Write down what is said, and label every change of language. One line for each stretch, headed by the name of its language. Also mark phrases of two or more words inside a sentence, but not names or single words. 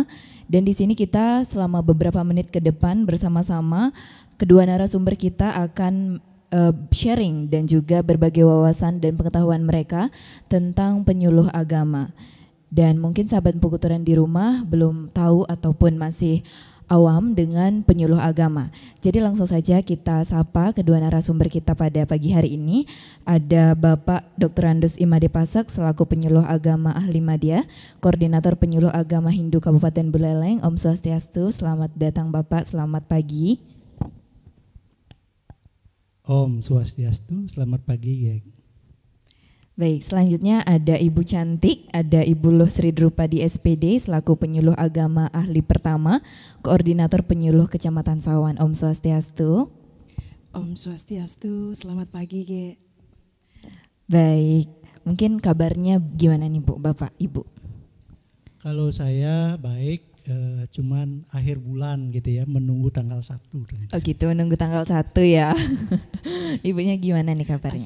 Indonesian: Dan di sini kita selama beberapa menit ke depan bersama-sama kedua narasumber kita akan sharing dan juga berbagi wawasan dan pengetahuan mereka tentang penyuluh agama. Dan mungkin sahabat Empu Keturan di rumah belum tahu ataupun masih awam dengan penyuluh agama. Jadi langsung saja kita sapa kedua narasumber kita pada pagi hari ini. Ada Bapak Dr. Andus Imade Pasak selaku penyuluh agama ahli Madya, Koordinator Penyuluh Agama Hindu Kabupaten Buleleng. Om Swastiastu, selamat datang Bapak, selamat pagi. Om Swastiastu, selamat pagi geng. Baik, selanjutnya ada Ibu Cantik, ada Ibu Luh Sri Drupadi SPD selaku penyuluh agama ahli pertama, Koordinator Penyuluh Kecamatan Sawan. Om Swastiastu. Om Swastiastu, selamat pagi Ge. Baik, mungkin kabarnya gimana nih Bu, Bapak, Ibu? Kalau saya baik, cuman akhir bulan gitu ya, menunggu tanggal 1. Oh gitu, menunggu tanggal 1 ya. Ibunya gimana nih kabarnya?